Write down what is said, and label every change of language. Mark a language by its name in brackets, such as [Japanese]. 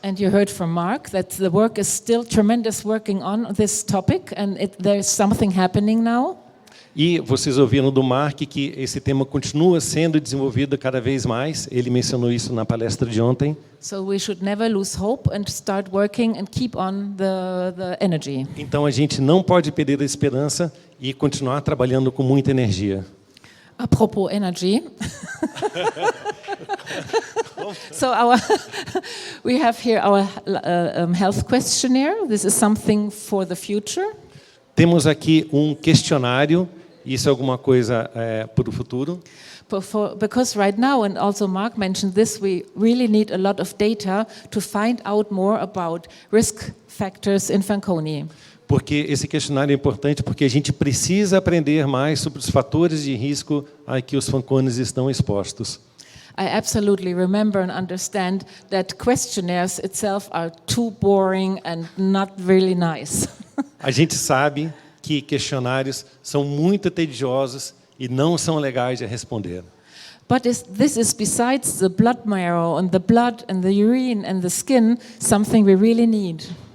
[English] And you heard from Mark that the work is still tremendous working on this topic, and there's something happening now. [Portuguese] E vocês ouviram do Mark que esse tema continua sendo desenvolvido cada vez mais. Ele mencionou isso na palestra de ontem. [English] So we should never lose hope and start working and keep on the energy. [Portuguese] Então a gente não pode perder a esperança e continuar trabalhando com muita energia. [English] Apropos energy. So we have here our health questionnaire. This is something for the future. [Portuguese] Temos aqui um questionário. Isso é alguma coisa para o futuro. [English] Because right now, and also Mark mentioned this, we really need a lot of data to find out more about risk factors in Fanconi. [Portuguese] Porque esse questionário é importante porque a gente precisa aprender mais sobre os fatores de risco a que os Fanconis estão expostos. [English] I absolutely remember and understand that questionnaires itself are too boring and not really nice. [Portuguese] A gente sabe que questionários são muito tediosos e não são legais de responder. [English] But this is besides the blood marrow and the blood and the urine and the skin, something we really need.